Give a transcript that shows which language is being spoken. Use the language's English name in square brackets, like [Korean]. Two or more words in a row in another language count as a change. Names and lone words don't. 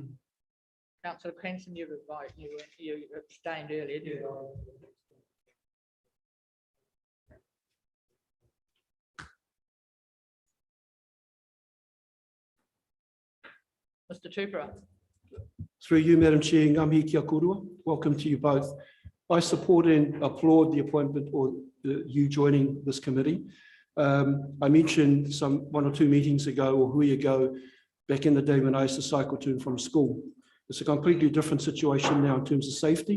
[English] Councillor Cranston, you abstained earlier. Did you? Mr. Tupera. Through you, Madam Chair, [Māori] ngami kia korua. [English] Welcome to you both. I support and applaud the appointment or you joining this committee. I mentioned one or two meetings ago or hui ago, back in the day when I used to cycle to and from school. It's a completely different situation now in terms of safety.